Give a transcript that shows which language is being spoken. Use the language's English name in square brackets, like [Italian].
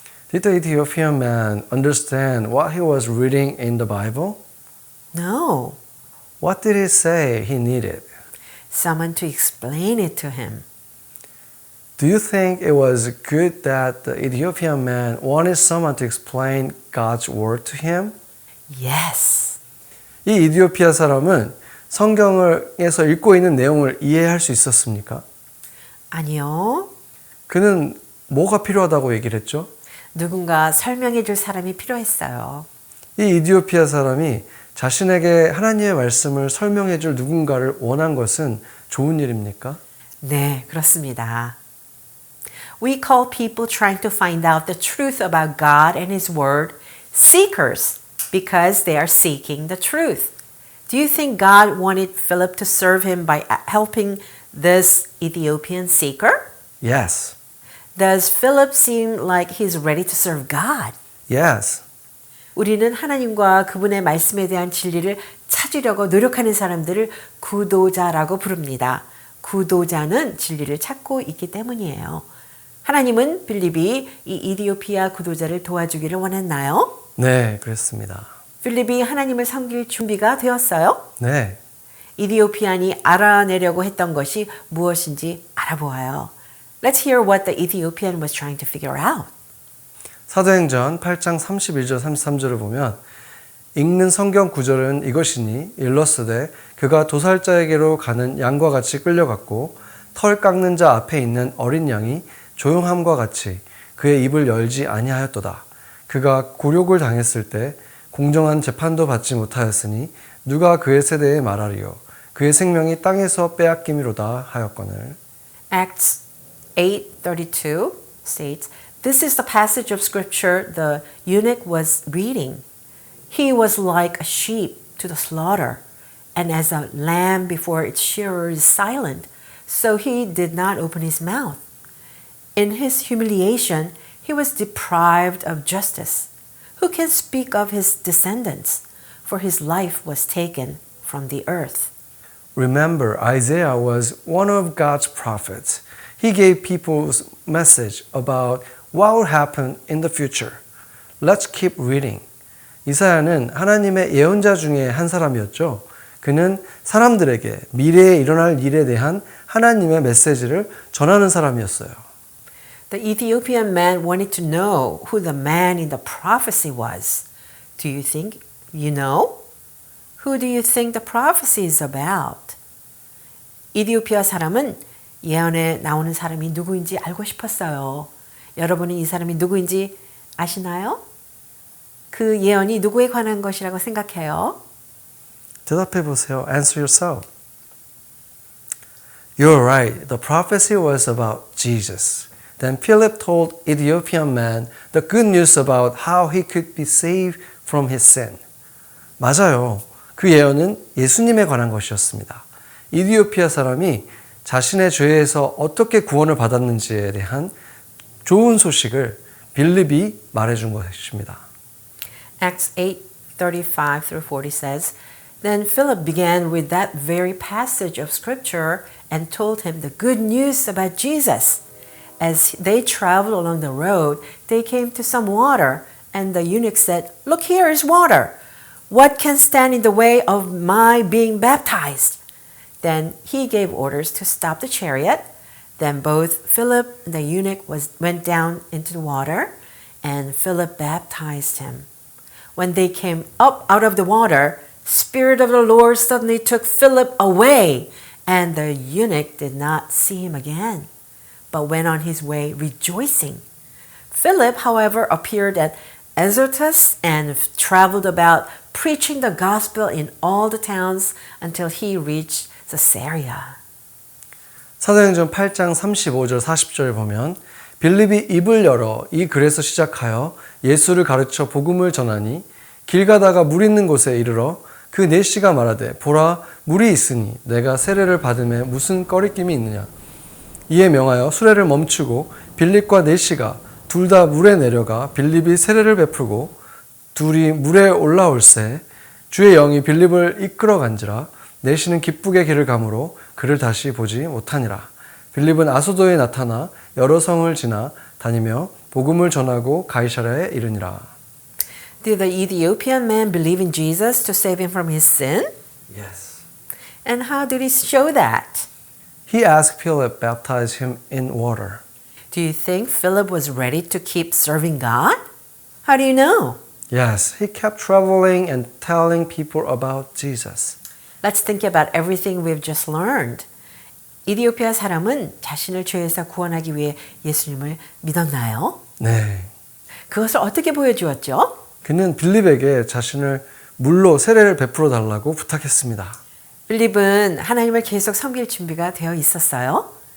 [English] Did the Ethiopian man understand what he was reading in the Bible? No, What did he say he needed? someone to explain it to him. Do you think it was good that the Ethiopian man wanted someone to explain God's word to him? Yes. [Korean] 이 이디오피아 사람은 성경에서 읽고 있는 내용을 이해할 수 있었습니까? 아니요. 그는 뭐가 필요하다고 얘기를 했죠? 누군가 설명해 줄 사람이 필요했어요. 이 이디오피아 사람이 자신에게 하나님의 말씀을 설명해 줄 누군가를 원한 것은 좋은 일입니까? 네, 그렇습니다. [English] We call people trying to find out the truth about God and His Word seekers because they are seeking the truth. Do you think God wanted Philip to serve him by helping this Ethiopian seeker? Yes. Does Philip seem like he's ready to serve God? Yes. [Korean] 우리는 하나님과 그분의 말씀에 대한 진리를 찾으려고 노력하는 사람들을 구도자라고 부릅니다. 구도자는 진리를 찾고 있기 때문이에요. 하나님은 빌립이 이 이디오피아 구도자를 도와주기를 원했나요? 네, 그렇습니다. 빌립이 하나님을 섬길 준비가 되었어요? 네. 이디오피안이 알아내려고 했던 것이 무엇인지 알아보아요. [English] Let's hear what the Ethiopian was trying to figure out. [Korean] 사도행전 8장 31절 33절을 보면 읽는 성경 구절은 이것이니 일러스되 그가 도살자에게로 가는 양과 같이 끌려갔고 털 깎는 자 앞에 있는 어린 양이 조용함과 같이 그의 입을 열지 아니하였도다. 그가 굴욕을 당했을 때 공정한 재판도 받지 못하였으니 누가 그의 세대에 말하리요. 그의 생명이 땅에서 빼앗김이로다 하였거늘. [English] Acts 8:32 states, This is the passage of scripture the eunuch was reading. He was like a sheep to the slaughter, and as a lamb before its shearer is silent, so he did not open his mouth. In his humiliation, he was deprived of justice. Who can speak of his descendants? For his life was taken from the earth. Remember, Isaiah was one of God's prophets. He gave people's message about what will happen in the future. Let's keep reading. [Korean] 이사야는 하나님의 예언자 중에 한 사람이었죠. 그는 사람들에게 미래에 일어날 일에 대한 하나님의 메시지를 전하는 사람이었어요. [English] The Ethiopian man wanted to know who the man in the prophecy was. Do you think you know? Who do you think the prophecy is about? [Korean] 이디오피아 사람은 예언에 나오는 사람이 누구인지 알고 싶었어요. 여러분은 이 사람이 누구인지 아시나요? 그 예언이 누구에 관한 것이라고 생각해요? 대답해 보세요. [English] Answer yourself. You're right. The prophecy was about Jesus. Then Philip told Ethiopian man the good news about how he could be saved from his sin. [Korean] 맞아요. 그 예언은 예수님에 관한 것이었습니다. 이디오피아 사람이 자신의 죄에서 어떻게 구원을 받았는지에 대한 좋은 소식을 빌립이 말해준 것입니다. [English] Acts 8:35 through 40 says, Then Philip began with that very passage of scripture and told him the good news about Jesus. As they traveled along the road, they came to some water, and the eunuch said, Look, here is water. What can stand in the way of my being baptized? Then he gave orders to stop the chariot. Then both Philip and the eunuch went down into the water, and Philip baptized him. When they came up out of the water, Spirit of the Lord suddenly took Philip away, and the eunuch did not see him again, but went on his way rejoicing. Philip, however, appeared at Azotus and traveled about preaching the gospel in all the towns until he reached Caesarea. [Korean] 사도행전 8장 35절 40절을 보면 빌립이 입을 열어 이 글에서 시작하여 예수를 가르쳐 복음을 전하니 길 가다가 물 있는 곳에 이르러 그 내시가 말하되 보라 물이 있으니 내가 세례를 받음에 무슨 꺼리낌이 있느냐. 이에 명하여 수레를 멈추고 빌립과 내시가 둘 다 물에 내려가 빌립이 세례를 베풀고 둘이 물에 올라올새 주의 영이 빌립을 이끌어 간지라 내시는 기쁘게 길을 가므로 그를 다시 보지 못하니라. 빌립은 아소도에 나타나 여러 성을 지나 다니며 복음을 전하고 가이사랴에 이르니라. [English] Did the Ethiopian man believe in Jesus to save him from his sin? Yes. And how did he show that? He asked Philip baptize him in water. Do you think Philip was ready to keep serving God? How do you know? Yes, he kept traveling and telling people about Jesus. Let's think about everything we've just learned. [Korean] 이디오피아 사람은 자신을 죄에서 구원하기 위해 예수님을 믿었나요? 네. 그것을 어떻게 보여주었죠? 그는 빌립에게 자신을 물로 세례를 베풀어 달라고 부탁했습니다. 빌립은 하나님을 계속 섬길 준비가 되어 있었어요.